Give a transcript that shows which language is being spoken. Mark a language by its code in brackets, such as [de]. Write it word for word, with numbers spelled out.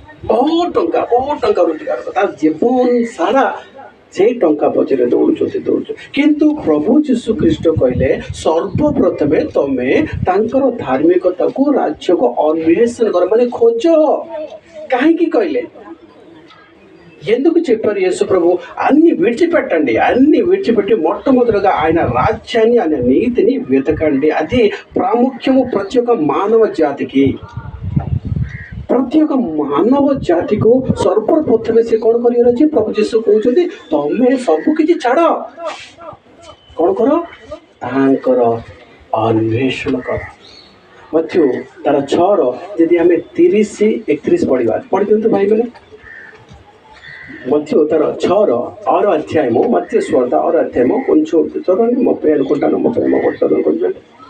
[or] ବହୁତ ଟଙ୍କା ବହୁତ ଟଙ୍କା ରୋଜଗାର, ତା ଜୀବନ ସାରା ସେଇ ଟଙ୍କା ପଛରେ ଦୌଡ଼ୁଛନ୍ତି ଦୌଡ଼ୁଛନ୍ତି କିନ୍ତୁ ପ୍ରଭୁ ଯୀଶୁ ଖ୍ରୀଷ୍ଟ କହିଲେ, ସର୍ବପ୍ରଥମେ ତମେ ତାଙ୍କର ଧାର୍ମିକତାକୁ ରାଜ୍ୟକୁ ଅନ୍ୱେଷଣ କର, ମାନେ ଖୋଜ. କାହିଁକି କହିଲେ? [te] ఎందుకు చెప్పారు యేసు ప్రభు? అన్ని విడిచిపెట్టండి, అన్ని విడిచిపెట్టి మొట్టమొదటిగా ఆయన రాజ్యాన్ని, ఆయన నీతిని వెతకండి. అది ప్రాముఖ్యము ప్రతి ఒక్క మానవ జాతికి. ప్రతి ఒక్క మానవ జాతికు [or] ସର୍ବପ୍ରଥମେ ସେ କ'ଣ କରିବାର ଅଛି? ପ୍ରଭୁ ଯୀଶୁ କହୁଛନ୍ତି, ତମେ ସବୁକିଛି ଛାଡ଼, କ'ଣ କର? ତାଙ୍କର ଅନ୍ୱେଷଣ କର. ମଧ୍ୟ ତାର ଛଅର ଯଦି ଆମେ ତିରିଶ ଏକତିରିଶ ପଢ଼ିବା, ପଢ଼ିଦିଅନ୍ତୁ ଭାଇମାନେ, ମଧ୍ୟ ତାର ଛଅର ଅର [te] అధ్యాయము, మత్తయి సువార్త ఆరో అధ్యాయము కొంచెం చదవండి. ముప్పై అనుకుంటాను, ముప్పై ఒకటి చదువుకుంటాను.